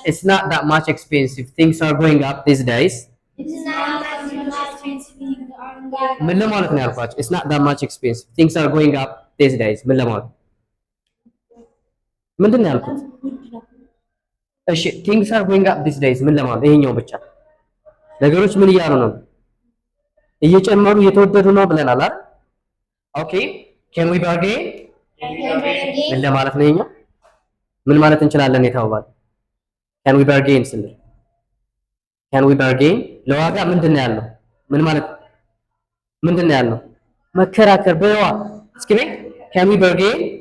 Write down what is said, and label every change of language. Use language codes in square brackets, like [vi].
[en] It's not that much expensive. Things are going up these days. It's not that much expensive. [am] ምን ለማለት ነው ያልኳችሁ? [en] It's not that much expensive. Things are going up these days. [am] ምን ለማለት ምንድን ነው ያልኩት? እሺ [en] things are going up these days [am] ምን ለማለት ይሄኛው ብቻ ነገሮች ምን እያሉ ነው? እየጨመሩ እየተወደዱ ነው ብለናል አይደል? ኦኬ [en] can we bargain? [am] ምን ለማለት ነው ይሄኛው? ምን ማለት እንችላለን የተባባል? [en] can we bargain [am] ስንል can we bargain ለዋጋ ምንድን ነው ያለው? ምን ማለት ምንድን ነው ያለው? መከራከር በዋ እስኪ [en] can we bargain?